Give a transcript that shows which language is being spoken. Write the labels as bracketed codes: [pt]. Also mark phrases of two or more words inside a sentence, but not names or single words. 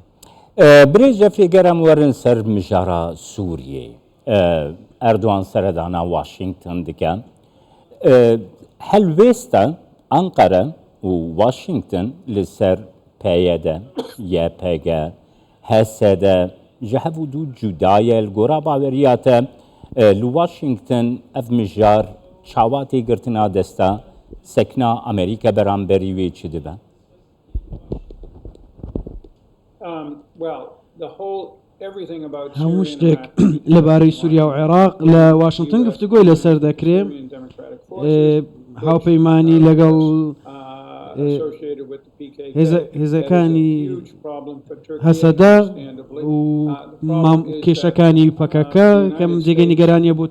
[ku] برێ جەفری گەرم وەرن سەر مژارە سووریێ ئەردوان سەردانا واشنگتن دکەن هەلوێستە ئەنقەرە و واشنگتن لەسەر پەیەدە یەپەگە هەسەدە ji hevû dû cudayê li gora baweriya te li Washington ev mijar çawa têgirtina desta sekna Amerîka beramberî wê çi dibe? [ckb] هەموو شتێک لەبارەی سووریا و عێراق لە واشنگتن گفتوگۆی لەسەر دەکرێ هاوپەیمانی لەگەڵ هێزەکانی هەسەدا و کێشەکانی پەکەکە کەم جێگەی نیگەرانیە بۆ